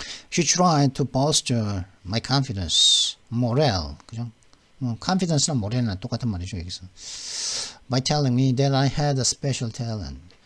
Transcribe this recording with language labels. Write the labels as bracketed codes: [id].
[en] She tried to bolster my confidence, morale, [ko] 그죠? confidence랑 morale는 똑같은 말이죠, 여기서. [en] By telling me that I had a special talent.